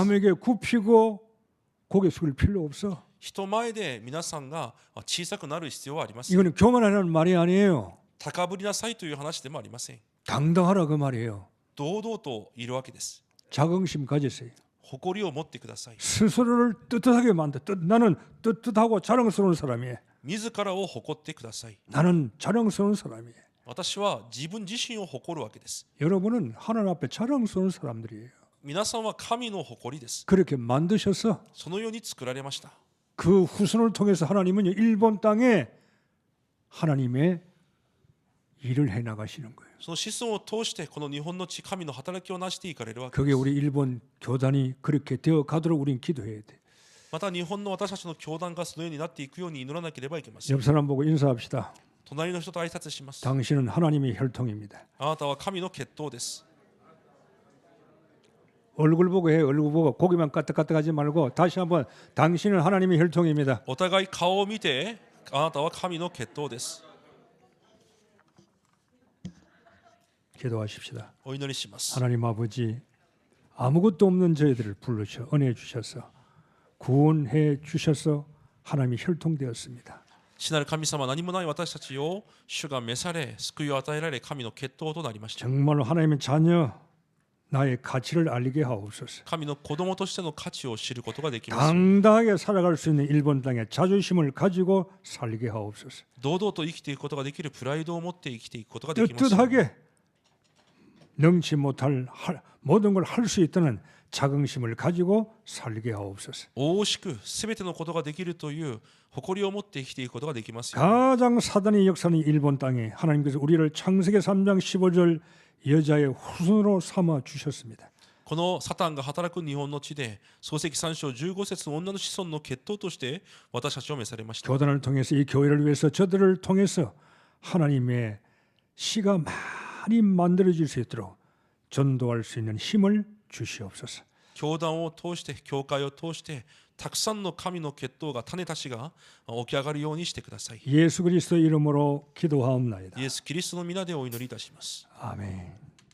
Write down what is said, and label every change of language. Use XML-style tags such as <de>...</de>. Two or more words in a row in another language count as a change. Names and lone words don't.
<ko>남에게 굽히고 고개 숙일 필요 없어.</ko> <ja>人前で皆さんが小さくなる必要はありません。</ja> <ko>이거는 교만하라는 말이 아니에요.</ko> <ja>高ぶりなさいという話でもありません。</ja> <ko>당당하라 그 말이에요.</ko> <ja>堂々といるわけです。</ja> <ko>자긍심 가지세요.</ko> <ja>誇りを持ってください。</ja> <ko>스스로를 떳떳하게 만들. 나는 떳떳하고 자랑스러운 사람이에요.</ko> <ja>自らを誇ってください。</ja> <ko>나는 자랑스러운 사람이에요.</ko> <ja>私は自分自身を誇るわけです。</ja> <ko>여러분은 하나님 앞에 자랑스러운 사람들이에요.</ko> <ja>皆さんは神の誇りです。</ja> <ko>그렇게 만드셔서</ko> <ja>そのように作られました。</ja> <ko>그 후손을 통해서 하나님은 일본 땅에 하나님의 일을 해 나가시는 거예요.</ko> <ja>その子孫を通してこの日本の地、神の働きを成していかれるわけ</ja> <ko>그게</ko> <ja>です。</ja> <ko>우리 일본 교단이 그렇게 되어 가도록 우리는 기도해야 돼.</ko> <ja>また日本の私たちの教団がそのようになっていくように祈らなければいけません。</ja> <ko>옆 사람 보고 인사합시다.</ko> <ja>隣の人と挨拶します。</ja> <ko>당신은 하나님의 혈통입니다.</ko> <ja>あなたは神の血統です。</ja> <ko>얼굴 보고 해. 얼굴 보고 고기만 까딱까딱하지 말고 다시 한번 당신은 하나님의 혈통입니다.</ko> <ja>お互い顔を見て、あなたは神の血統です。</ja> <ko>기도하십시다.</ko> <ja>お祈りします。</ja> <ko>하나님 아버지 아무것도 없는 저희들을 불러서 은혜 주셔서 구원해 주셔서 하나님이 혈통되었습니다.</ko> <ja>父なる神様、何もない私たちを主が召され、救いを与えられ、神の血統となりました。</ja> <ko>정말로 하나님의 자녀 나의 가치를 알게 하옵소서.</ko> <ja>神の子供としての価値を知ることができますように。</ja> <ko>당당하게 살아갈 수 있는 일본 땅에 자존심을 가지고 살게 하옵소서.</ko> <ja>堂々と生きていくことができるプライドを持って生きていくことができますように。</ja> <ko>떳떳하게 능치 못할 모든 걸 할 수 있다는 자긍심을 가지고 살게 하옵소서.</ko> <ja>大しく全てのことができるという誇りを持って生きていくことができますように。</ja> <ko>가장 사단의 역사는 일본 땅에 하나님께서 우리를 창세기 3장 15절 여자의 후손으로 삼아 주셨습니다.</ko> <ja>このサタンが働く日本の地で創世記3章15節の女の子孫の血統として私たちを召されました。</ja> <ko>교단을 통해서 이 교회를 위해서 저들을 통해서 하나님의 씨가 많이 만들어질 수 있도록 전도할 수 있는 힘을 주시옵소서.</ko> <ja>教団を通して教会を通してたくさんの神の血統が種たちが起き上がるようにしてください。</ja> <ko>예수 그리스도 이름으로 기도하옵나이다.</ko> <ja>イエス・キリストの皆でお祈りいたします。</ja> <ko>아멘.</ko>